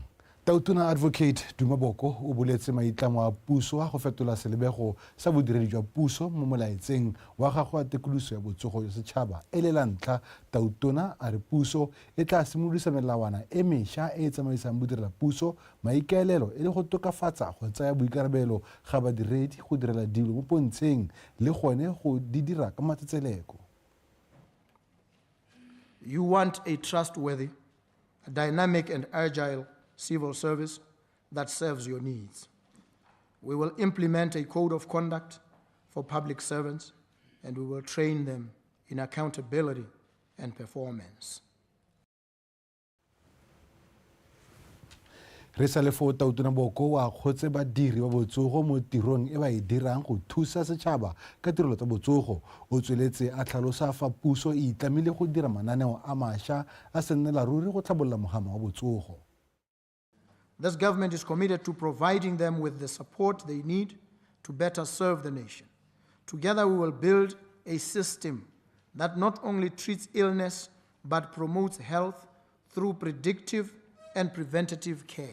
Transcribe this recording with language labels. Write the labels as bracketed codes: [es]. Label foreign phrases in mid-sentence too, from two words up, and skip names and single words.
[tn] Tautona Advocate Duma Boko o boletse maitlamo a puso a go fetola selebego sa bodiredi jwa puso mo molaetseng wa gago a tekoloso ya botsogo ya setšhaba e le la ntlha Tautona a re puso e tla simolodisa melawana e mešwa e tsamaisang bodirela puso maikaelelo e le go tokafatsa go tsaya boikarabelo ga badiredi go direla dilo mo pontsheng le gone go di dira ka matsetseleko. [en] You want a trustworthy, dynamic and agile civil service that serves your needs. We will implement a code of conduct for public servants, and we will train them in accountability and performance. [tn] Re sa le fo Tautona Boko wa kgotse badiri ba botsogo mo tirong e ba e dirang go thusa setšhaba ka tirelo tsa botsogo o tsweletse a tlhalosa fa puso e itlamile go dira mananeo a mašwa a se nnela ruri go tlhabolola mogama wa botsogo. [en] This government is committed to providing them with the support they need to better serve the nation. Together we will build a system that not only treats illness but promotes health through predictive and preventative care.